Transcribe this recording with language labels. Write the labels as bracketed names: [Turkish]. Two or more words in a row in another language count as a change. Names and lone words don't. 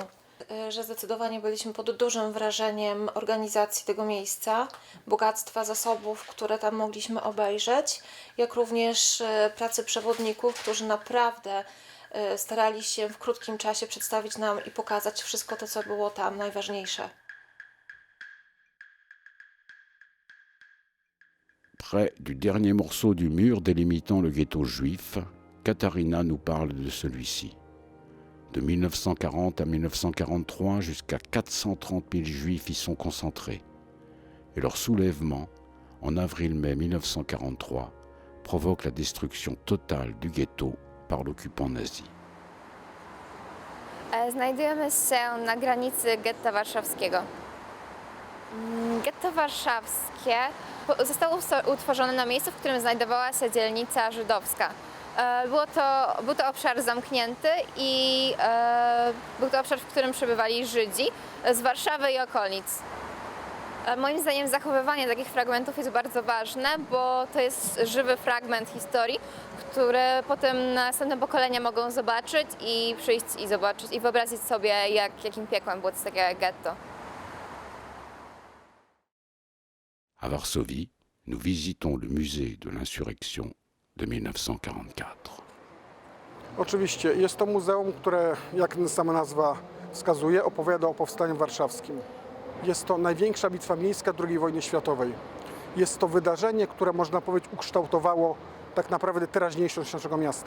[Polish] Że zdecydowanie byliśmy pod dużym wrażeniem organizacji tego miejsca, bogactwa zasobów, które tam mogliśmy obejrzeć, jak również pracy przewodników, którzy naprawdę starali się w krótkim czasie przedstawić nam i pokazać wszystko to, co było tam najważniejsze. [French] Près du dernier morceau du mur délimitant le ghetto juif, Katharina nous parle de celui-ci. De 1940 à 1943, jusqu'à 430 000 juifs y sont concentrés. Et leur soulèvement, en avril-mai 1943, provoque la destruction totale du ghetto par l'occupant nazi. [Polish] Znajdujemy się na granicy getta warszawskiego. Getto warszawskie zostało utworzone na miejscu, w którym znajdowała się dzielnica żydowska. Był to obszar zamknięty i był to obszar, w którym przebywali Żydzi z Warszawy i okolic. Moim zdaniem zachowywanie takich fragmentów jest bardzo ważne, bo to jest żywy fragment historii, który potem następne pokolenia mogą zobaczyć i przyjść i zobaczyć i wyobrazić sobie, jakim piekłem było to takie getto. [French] À Varsovie, nous visitons le musée de l'insurrection de 1944. [Polish] Oczywiście, jest to muzeum, które, jak sama nazwa wskazuje, opowiada o Powstaniu Warszawskim. Jest to największa bitwa miejska II wojny światowej. Jest to wydarzenie, które można powiedzieć ukształtowało tak naprawdę teraźniejszość naszego miasta.